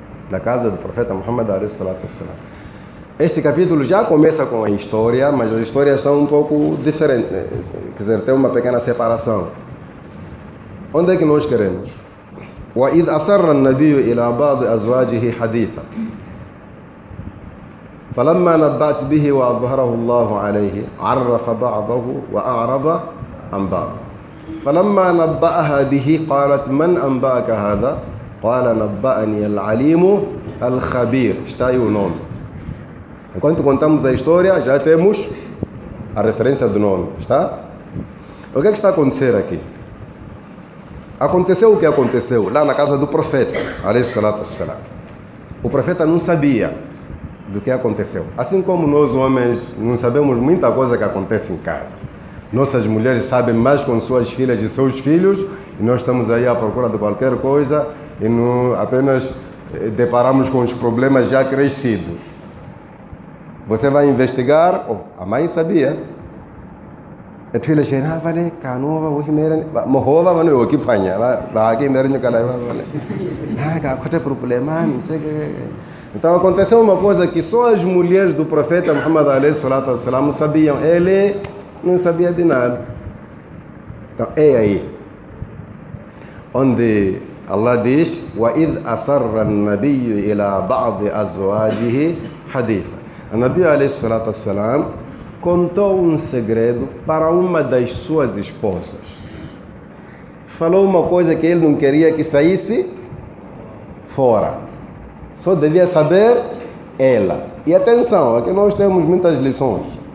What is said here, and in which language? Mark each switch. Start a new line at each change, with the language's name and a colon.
Portuguese: Na casa do profeta Muhammad alayhi salatu wassalam. Este capítulo já começa com a história, mas as histórias são um pouco diferentes. Quer dizer, tem uma pequena separação. Onde é que nós queremos?
Arabic: وَإِذْ أَسَرَّ النَّبِيُّ إِلَى بَعْضِ أَزْوَاجِهِ حَدِيثًا فلما نبأت به وأظهره الله عليه عرف بعضه وأعرض عن بعض فلما نبأها به قالت من أنبأك هذا قال نبأني العليم الخبير.
Portuguese: Está aí o nome. Enquanto contamos a história, já temos a referência do nome. Está? O que é que está a acontecer aqui? Aconteceu o que aconteceu lá na casa do profeta, alayhi salatu wassalam. O profeta não sabia do que aconteceu. Assim como nós homens não sabemos muita coisa que acontece em casa. Nossas mulheres sabem mais com suas filhas e seus filhos, e nós estamos aí à procura de qualquer coisa e não apenas deparamos com os problemas já crescidos. Você vai investigar, a mãe sabia. A filha chega, vale, canova, o que mera, morrova, vale, o que panha, vai aqui mera no calai, vale. Qual é o problema? Não sei que. Então aconteceu uma coisa que só as mulheres do profeta Muhammad alayhi salatu wassalam sabiam. Ele não sabia de nada. Então é aí onde Allah diz:
Arabic: وَإِذْ أَسَرَّ النَّبِيُّ إِلَى بَعْضِ أَزْوَاجِهِ حَدِيثًا.
Portuguese: O Nabi alayhi salatu wassalam contou um segredo para uma das suas esposas. Falou uma coisa que ele não queria que saísse fora. Só devia saber ela. E atenção, aqui nós temos muitas lições.